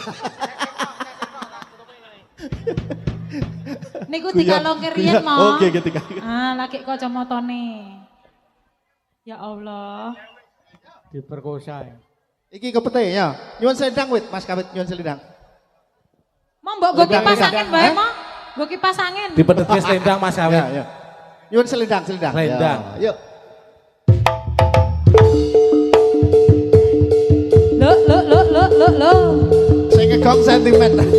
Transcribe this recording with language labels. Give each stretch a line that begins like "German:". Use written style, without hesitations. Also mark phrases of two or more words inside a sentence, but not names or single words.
Javanese: Niku dikalongke riyen mo. Oh nggih ketika. Ah, lagi kacamatane. Ya Allah. Diperkosa ya. Iki kepete ya. Nyuwun selendang wit Mas Kawit nyuwun selendang. Mau mbok go kipas angin bae mo. Go kipas angin. dipedhetke selendang Mas Ya, Awit ya. Nyuwun selendang. Selendang. Ya, yuk. Lo. Sing ngegong sentimen.